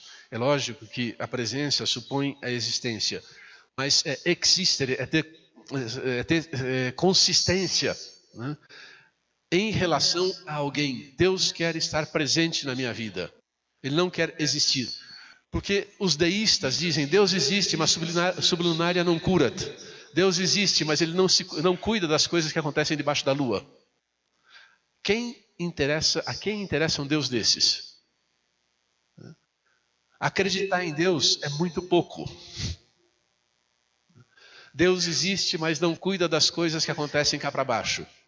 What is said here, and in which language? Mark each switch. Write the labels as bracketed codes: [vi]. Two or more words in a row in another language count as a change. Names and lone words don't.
[pt] É lógico que a presença supõe a existência, mas existere, ter consistência, em relação a alguém. Deus quer estar presente na minha vida. Ele não quer existir. Porque os deístas dizem, Deus existe, mas [la] sublunária non curat. [pt] Deus existe, mas Ele não cuida das coisas que acontecem debaixo da lua. A quem interessa um Deus desses? Acreditar em Deus é muito pouco. Deus existe, mas não cuida das coisas que acontecem cá para baixo.